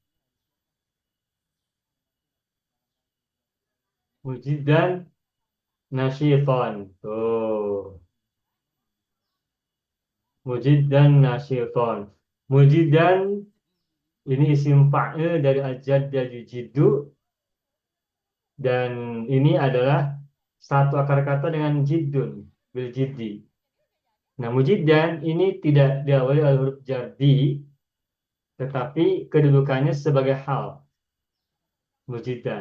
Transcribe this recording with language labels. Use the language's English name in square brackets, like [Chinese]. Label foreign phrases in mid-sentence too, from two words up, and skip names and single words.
[Arabic] مجدا نشيطا. Tuh. مجدا نشيطا. [Indonesian] Mujiddan ini isim fa'il dari [Arabic] الجد يجد, [Indonesian] dan ini adalah satu akar kata dengan jiddun, [Arabic] بالجد. [Indonesian] Nah, mujiddan ini tidak diawali oleh huruf jardi, tetapi kedudukannya sebagai hal, mujiddan.